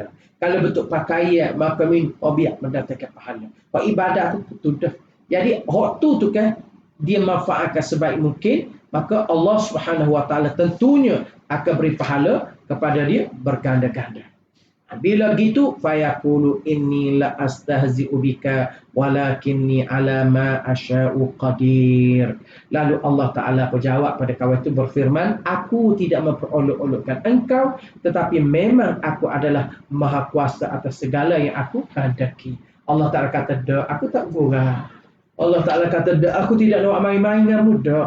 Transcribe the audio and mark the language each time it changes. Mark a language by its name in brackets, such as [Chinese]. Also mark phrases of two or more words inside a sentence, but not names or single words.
[Malay] Kalau betul pakaian maka biar mendatangkan pahala. Kalau ibadat tu betul dah. Jadi waktu tu kan dia manfaatkan sebaik mungkin, maka Allah [Arabic] سبحانه وتعالى [Malay] tentunya akan beri pahala kepada dia berganda-ganda. Bila gitu, [Arabic] فيقول إني لا أستهزئ بك ولكني على ما أشاء قادر. [Malay] Lalu Allah Ta'ala berjawab pada kawan itu berfirman, aku tidak memperolok-olokkan engkau, tetapi memang aku adalah maha kuasa atas segala yang aku kehendaki. Allah Ta'ala kata, aku tak gurau. Allah Ta'ala kata, aku tidak nak main-main dengan muda.